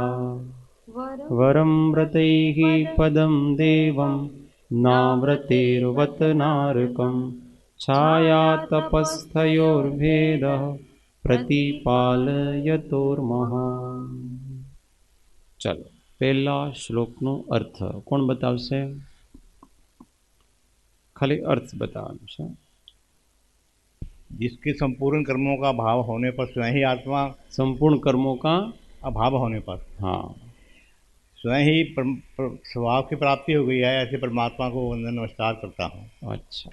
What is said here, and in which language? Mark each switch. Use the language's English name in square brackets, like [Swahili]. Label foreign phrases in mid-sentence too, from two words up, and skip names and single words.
[Sanskrit] वरं व्रतैः पदं देवं नाव्रतेर्वत नारकं छायातपस्थयोर्भेदः प्रतिपालयतोर्महान्। [Hindi] चलो पहला [Gujarati] श्लोकનો अर्थ કોણ બતાવશે? ખાલી અર્થ બતાના છે। [Hindi] जिसके संपूर्ण कर्मों का भाव होने पर स्वयं ही आत्मा, संपूर्ण कर्मों का अभाव होने पर हाँ स्वयं ही स्वभाव की प्राप्ति हो गई है, ऐसे परमात्मा को वंदन नमस्कार करता हूँ।